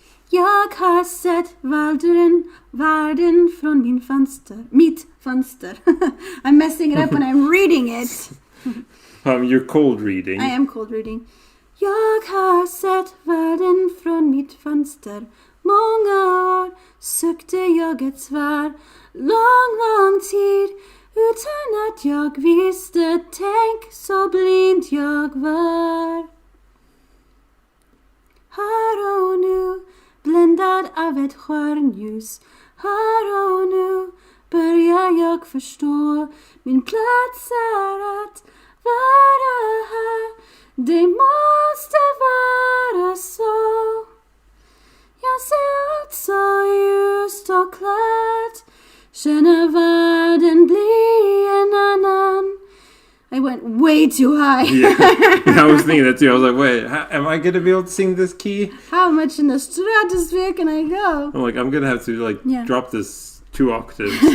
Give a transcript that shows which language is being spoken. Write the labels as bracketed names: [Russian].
[Swedish] Jag har sett världen från mitt fönster. [English] I'm messing it up when I'm reading it. You're cold reading. I am cold reading. [Swedish] Jag har sett världen från mitt fönster. Många år sökte jag ett svar. Lång tid utan att jag visste. Tänk så blind jag var. Här och nu, bländad av ett stjärnljus. Här och nu börjar jag förstå. Min plats är att vara här. Det måste vara så. Jag ser allt så ljust och klart. Känner världen bli en annan. [English] I went way too high. Yeah, I was thinking that too. I was like, wait, am I going to be able to sing this key? How much in the stratosphere can I go? I'm like, I'm going to have to drop this 2 octaves.